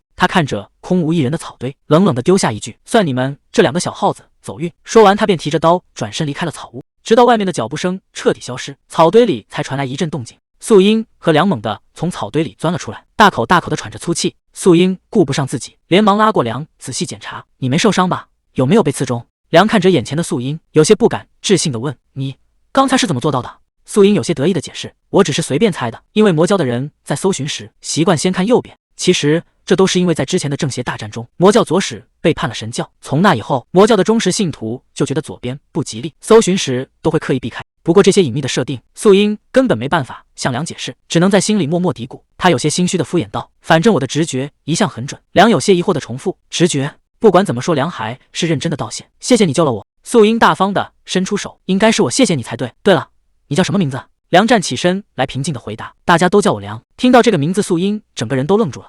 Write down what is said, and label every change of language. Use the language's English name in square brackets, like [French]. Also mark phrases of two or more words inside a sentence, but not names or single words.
[Chinese] 他看着空無一人的草堆，冷冷地丟下一句：“算你們這兩個小耗子走運。” 說完，他便提着刀轉身離開了草屋，直到外面的腳步聲徹底消失，草堆裡才傳來一陣動靜。素英和梁猛地從草堆裡鑽了出來，大口大口地喘着粗氣。素英顧不上自己，連忙拉過梁仔細檢查：“你沒受傷吧？有沒有被刺中？” 梁看着眼前的素英，有些不敢置信地問：“你剛才是怎麼做到的？” 素英有些得意地解釋：“我只是隨便猜的，因為魔教的人在搜尋時習慣先看右邊。其實這都是因為在之前的正邪大戰中，魔教左使背叛了神教，從那以後，魔教的忠實信徒就覺得左邊不吉利，搜尋時都會刻意避開。不過這些隱秘的設定，素英根本沒辦法向梁解釋，只能在心裡默默嘀咕。他有些心虛的敷衍道：“反正我的直覺一向很準。”梁有些疑惑的重複：“直覺？” 不管怎麼說，梁还是認真的道謝：“謝謝你救了我。” 素英大方的伸出手：“应該是我謝謝你才對。对了，你叫什麼名字？” 梁站起身來，平靜的回答：“大家都叫我梁。”听到這個名字，素英整個人都愣住了。